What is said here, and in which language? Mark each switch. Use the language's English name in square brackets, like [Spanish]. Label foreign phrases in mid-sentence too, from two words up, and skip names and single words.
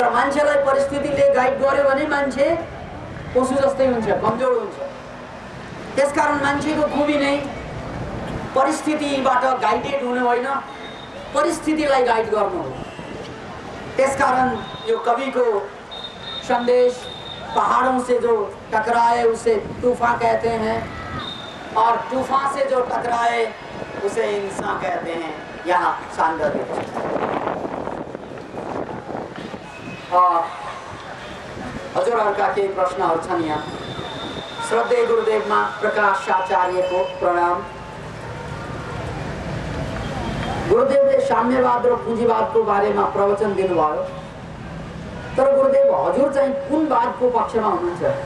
[Nepali] र मान्छेलाई परिस्थितिले गाइड गर्यो भने मान्छे पशु जस्तै हुन्छ, कमजोर हुन्छ। त्यसकारण मान्छेको खुबी नै परिस्थितिबाट गाइडेड हुनु होइन, परिस्थितिलाई गाइड गर्नु हो। त्यसकारण यो कविको संदेश, [Hindi] पहाड़ों से जो टकराए उसे तूफान कहते हैं और तूफान से जो टकराए उसे इंसान कहते हैं। [Nepali] यहाँ [Hindi] शानदार और [Nepali] हजुरहरूका केही प्रश्नहरू छन् यहाँ। श्रद्धेय गुरुदेवमा प्रकाश आचार्यको प्रणाम। गुरुदेवले साम्यवाद र पुँजीवादको बारेमा प्रवचन दिनुभयो, तर गुरुदेव हजुर चाहिँ कुन वादको पक्षमा हुनुहुन्छ?